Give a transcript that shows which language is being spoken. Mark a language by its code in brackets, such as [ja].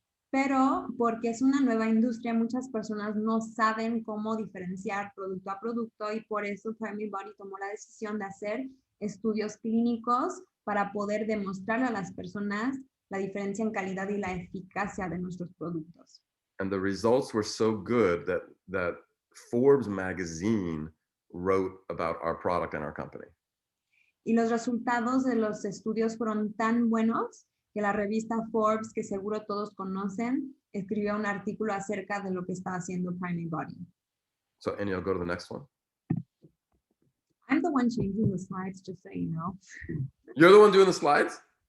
[es] Pero porque es una nueva industria, muchas personas no saben cómo diferenciar producto a producto y por eso Freeman tomó la decisión de hacer estudios clínicos para poder demostrarle a las personas la diferencia en calidad y la eficacia de nuestros productos. [en] And the results were so good that Forbes magazine wrote about our product and our company. [es] Y los resultados de los estudios fueron tan buenos que la revista Forbes, que seguro todos conocen, escribió un artículo acerca de lo que está haciendo Freeman Body. [en] So, Enio, go to the next one. I'm the one changing the slides, just so you know. You're the one doing the slides?